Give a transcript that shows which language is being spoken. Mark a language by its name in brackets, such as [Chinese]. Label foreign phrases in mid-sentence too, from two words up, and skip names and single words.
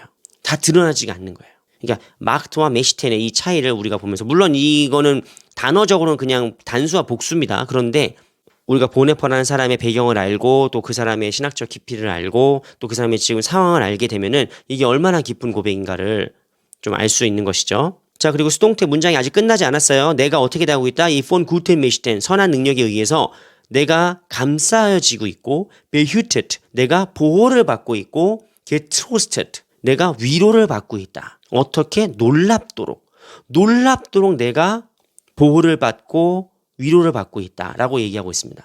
[Korean] 다 드러나지가 않는 거예요. 그러니까 마크트와 메시텐의 이 차이를 우리가 보면서 물론 이거는 단어적으로는 그냥 단수와 복수입니다. 그런데 우리가 보네퍼라는 사람의 배경을 알고 또 그 사람의 신학적 깊이를 알고 또 그 사람의 지금 상황을 알게 되면은 이게 얼마나 깊은 고백인가를 좀 알 수 있는 것이죠. 자, 그리고 수동태 문장이 아직 끝나지 않았어요. 내가 어떻게 되고 있다? 이 [German] von guten Mächten [Korean] 선한 능력에 의해서 내가 감싸여지고 있고 behütet 내가 보호를 받고 있고 getröstet 내가 위로를 받고 있다. 어떻게? 놀랍도록 내가 보호를 받고 위로를 받고 있다라고 얘기하고 있습니다.